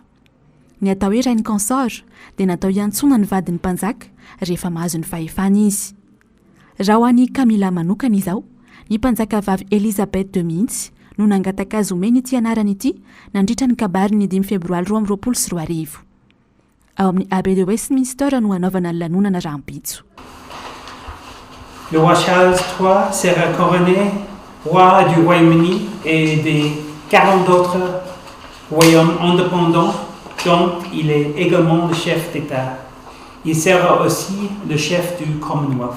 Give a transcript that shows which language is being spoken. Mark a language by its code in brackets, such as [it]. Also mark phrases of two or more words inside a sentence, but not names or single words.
[mg] Ny atao hoe [fr] reine consort [mg] dia natao hiantsona ny vadiny mpanjaka rehefa mahazo ny fahefana izy. Raha ho an'ny Camilla manokana izao, ny mpanjaka vavy Elisabeth II mihitsy no nangataka omeny ity anarany ity nandritra ny kabary ny 5 febroary 2024. Ao amin'ny Abbey de Westminster no hanaovana ny lanonana rahampitso. [fr] Le roi Charles III sera couronné roi du Royaume-Uni et des 40 autres royaumes indépendants dont il est également le chef d'État. Il sera aussi le chef du Commonwealth.